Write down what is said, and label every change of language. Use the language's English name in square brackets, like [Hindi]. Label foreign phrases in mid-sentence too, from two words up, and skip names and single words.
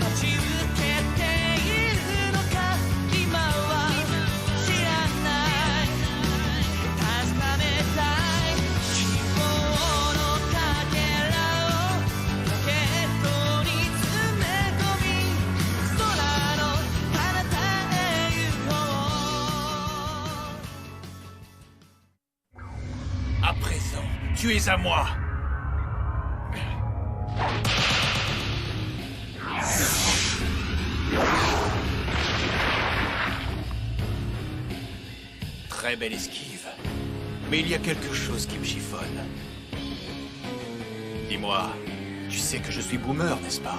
[Japanese] 待ち受けているのか今は知らない確かめたい希望のかけらをポケットに詰め込み空の彼方へ行こう [French] À présent, tu es à moi. Très belle esquive. Mais il y a quelque chose qui me chiffonne. Dis-moi, tu sais que je suis boomer, n'est-ce pas?